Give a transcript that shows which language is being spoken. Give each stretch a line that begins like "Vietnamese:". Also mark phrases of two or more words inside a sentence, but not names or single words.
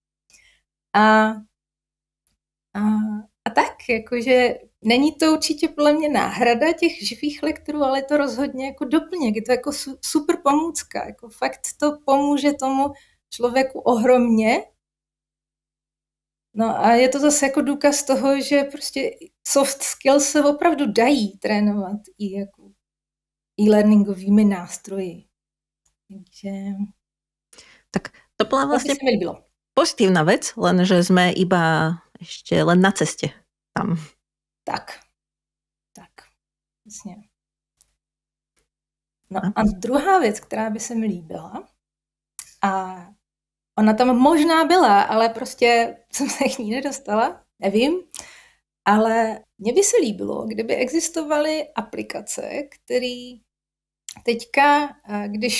Czech: A tak, jakože není to určitě podle mě náhrada těch živých lektorů, ale je to rozhodně jako doplněk, je to jako super pomůcka, jako fakt to pomůže tomu člověku ohromně. No a je to zase jako důkaz toho, že prostě
English: soft skills
Czech: se opravdu dají trénovat i jako e-learningovými nástroji. Takže...
Slovak: Tak to bola vlastne pozitívna vec, lenže sme iba ešte len na ceste tam.
Czech: Tak. Jasně. No a druhá věc, která by se mi líbila, a ona tam možná byla, ale prostě jsem se k ní nedostala, nevím. Ale mně by se líbilo, kdyby existovaly aplikace, které teďka, když